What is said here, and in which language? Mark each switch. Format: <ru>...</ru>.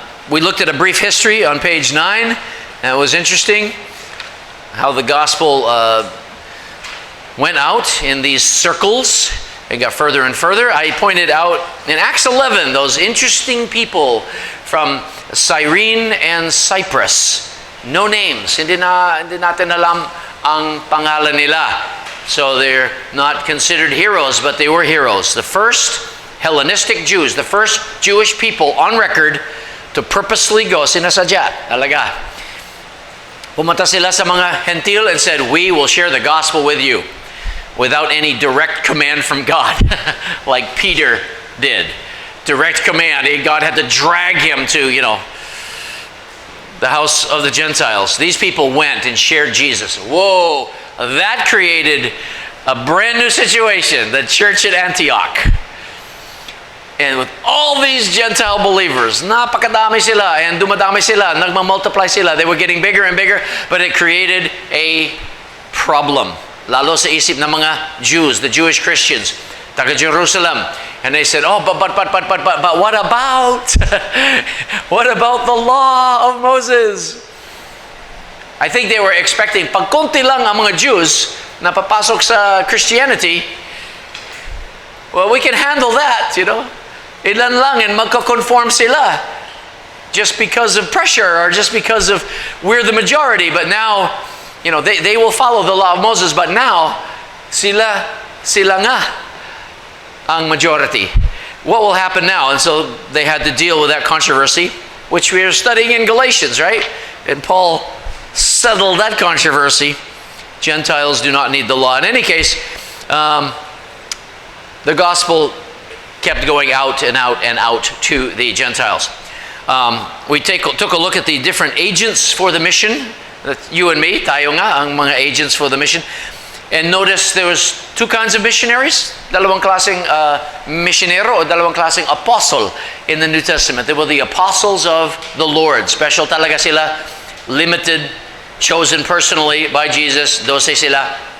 <en>We looked at a brief history on page 9. And it was interesting how the gospel went out in these circles and got further and further. I pointed out in Acts 11 those interesting people from Cyrene and Cyprus. No names.</en> <tl>Hindi natin alam ang pangalan nila.</tl> <en>So they're not considered heroes, but they were heroes. The first Hellenistic Jews, the first Jewish people on record to purposely go,</en> <tl>sinasadya, talaga. Pumunta sila sa mga</tl> <en>Gentile and said, we will share the gospel with you without any direct command from God, like Peter did. Direct command. God had to drag him to, the house of the Gentiles. These people went and shared Jesus. Whoa, that created a brand new situation, the church at Antioch. And with all these Gentile believers,</en> <tl>napakadami sila,</tl> <en>and</en> <tl>dumadami sila, nagmamultiply sila.</tl> <en>They were getting bigger and bigger, but it created a problem.</en> <tl>Lalo sa isip ng mga Jews,</tl> <en>the Jewish Christians,</en> <tl>taga Jerusalem.</tl> <en>And they said, oh, but what about? What about the law of Moses? I think they were expecting,</en> <tl>pag konti lang ang mga Jews na papasok sa Christianity,</tl> <en>well, we can handle that,</en> <tl>Ilan lang</tl> <en>and</en> <tl>magko-conform sila</tl> <en>just because of pressure or just because of we're the majority. But now, they will follow the law of Moses. But now,</en> <tl>sila nga ang</tl> <en>majority. What will happen now? And so they had to deal with that controversy, which we are studying in Galatians, right? And Paul settled that controversy. Gentiles do not need the law. In any case, the gospel kept going out and out and out to the Gentiles. We took a look at the different agents for the mission. You and me,</en> <tl>tayo nga, ang mga</tl> <en>agents for the mission. And notice there was two kinds of missionaries.</en> <tl>Dalawang klaseng missionero o dalawang klaseng apostle</tl> <en>in the New Testament. They were the apostles of the Lord. Special</en> <tl>talaga sila,</tl> <en>limited, chosen personally by Jesus. 12</en> <tl>sila.</tl>